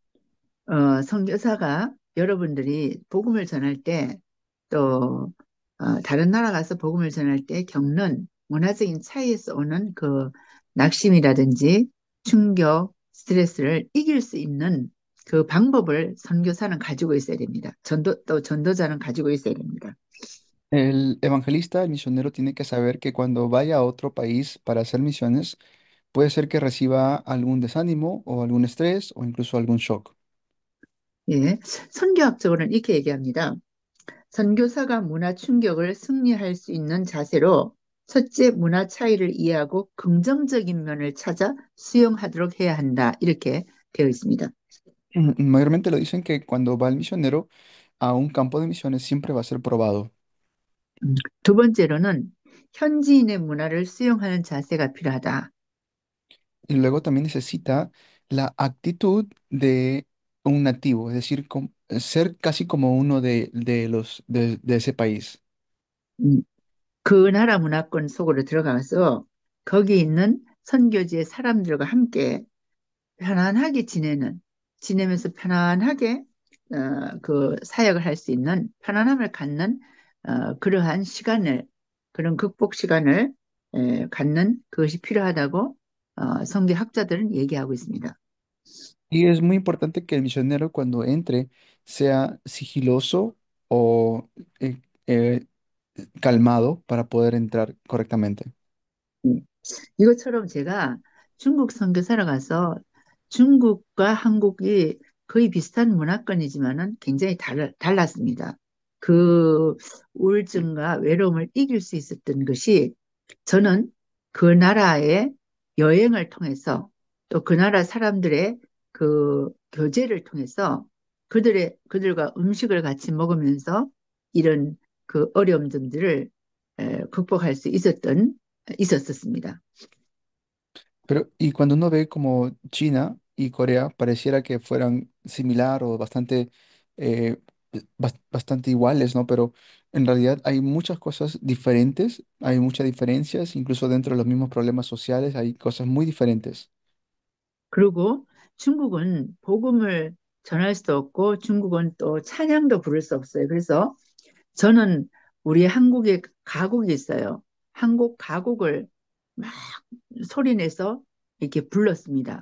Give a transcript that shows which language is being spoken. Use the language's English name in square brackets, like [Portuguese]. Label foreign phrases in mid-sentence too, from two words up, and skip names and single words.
[Korean] 선교사가 여러분들이 복음을 전할 때 또, 다른 나라 가서 복음을 전할 때 겪는 문화적인 차이에서 오는 그 낙심이라든지 충격, 스트레스를 이길 수 있는 그 방법을 선교사는 가지고 있어야 됩니다. 또 전도자는 가지고 있어야 됩니다. [Spanish] El evangelista, el misionero, tiene que saber que cuando vaya a otro país para hacer misiones, puede ser que reciba algún desánimo o algún estrés o incluso algún shock. [Korean] 예. 선교학적으로는 이렇게 얘기합니다. 선교사가 문화 충격을 승리할 수 있는 자세로 첫째 문화 차이를 이해하고 긍정적인 면을 찾아 수용하도록 해야 한다. 이렇게 되어 있습니다. [Spanish] Mayormente lo dicen que cuando va el misionero a un campo de misiones siempre va a ser probado. [Korean] 두 번째로는 현지인의 문화를 수용하는 자세가 필요하다. [Spanish] Y luego también necesita la actitud de un nativo, es decir, ser casi como uno de ese país. [Korean] 음, 그 나라 문화권 속으로 들어가서 거기 있는 선교지의 사람들과 함께 편안하게 지내면서 편안하게 그 사역을 할 수 있는 편안함을 갖는 그러한 시간을, 그런 극복 시간을 갖는 그것이 필요하다고 성경학자들은 얘기하고 있습니다. [Spanish] Y es muy importante que el misionero cuando entre sea sigiloso o eh, calmado para poder entrar correctamente. 음. [Korean] 이것처럼 제가 중국 선교사로 가서 중국과 한국이 거의 비슷한 문화권이지만은 굉장히 달랐습니다. 그 우울증과 외로움을 이길 수 있었던 것이 저는 그 나라의 여행을 통해서 또 그 나라 사람들의 그 교제를 통해서 그들과 음식을 같이 먹으면서 이런 그 어려움들을 극복할 수 있었습니다. [Spanish] Pero, y cuando uno ve como China y Corea, pareciera que fueran similar o bastante, eh, bastante iguales, ¿no? Pero en realidad hay muchas cosas diferentes, hay muchas diferencias, incluso dentro de los mismos problemas sociales hay cosas muy diferentes. [Korean] 그리고 중국은 복음을 전할 수도 없고 중국은 또 찬양도 부를 수 없어요. 그래서 저는 우리 한국에 가곡이 있어요. 한국 가곡을 막 소리내서 이렇게 불렀습니다.